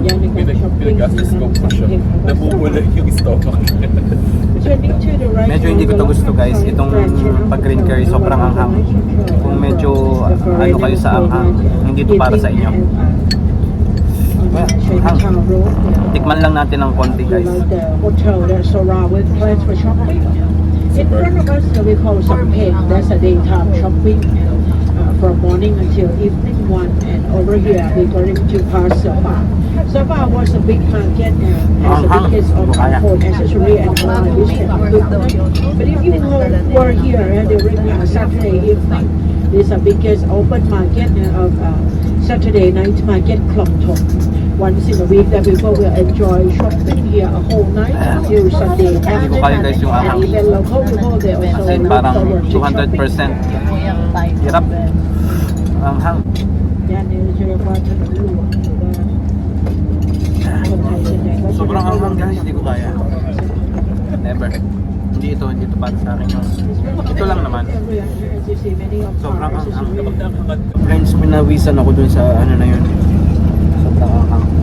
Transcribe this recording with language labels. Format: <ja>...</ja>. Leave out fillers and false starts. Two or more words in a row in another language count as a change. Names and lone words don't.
<tl>pinagastos ko po siya. Nabubula yung stomach. Medyo hindi ko to gusto, guys. Itong pag</tl> <en>green curry,</en> <tl>sobrang anghang. Kung medyo ano kayo sa anghang, hindi to para sa inyo. Anghang. Tikman lang natin ng konti, guys.</tl> <en>Hotel that's surrounded with plants for shopping. In front of us, we call Sampeng. That's a daytime shopping from morning until evening one. And over here, we're going to pass Safa. Safa was a big market as the biggest of phone accessory and holiday business. But if you were here during Saturday evening, this is the biggest open market of Saturday night market Klong Tong. Once in a week that people will enjoy shopping here a whole night until Sunday</en> <tl>Hindi ko kaya, guys, yung</tl> <en>and</en> <tl>anghang.</tl> <en>even local people they also As in, look</en> <tl>parang</tl> <en>forward to 200% shopping.</en> <tl>hirap. Anghang.</tl> <th>ย่านนี้จะเรียกว่าถนนหลวงหรือว่าคนไทยส่วนใหญ่ก็จะ</th> <tl>Sobrang anghang, guys. Hindi ko kaya. Never. Hindi ito para sa akin. Ito lang naman. Sobrang anghang. Friends, pinawisan ako dun sa ano na yun. Sobrang anghang.</tl>